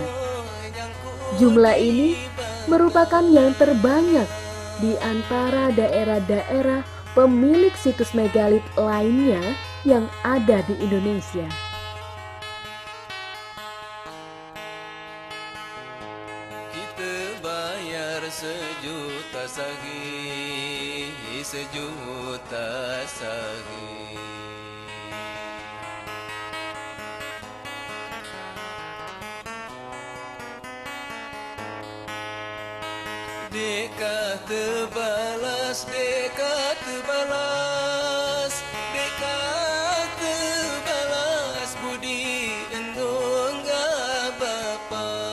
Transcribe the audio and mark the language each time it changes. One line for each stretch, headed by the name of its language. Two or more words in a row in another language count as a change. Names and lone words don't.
Indonesian: Jumlah ini merupakan yang terbanyak di antara daerah-daerah pemilik situs megalit lainnya yang ada di Indonesia. Kita bayar 1.000.000 sehari, 1.000.000 sehari.
Central Malay: Dekah terbalas, dekah terbalas, dekah terbalas budi endong bapa.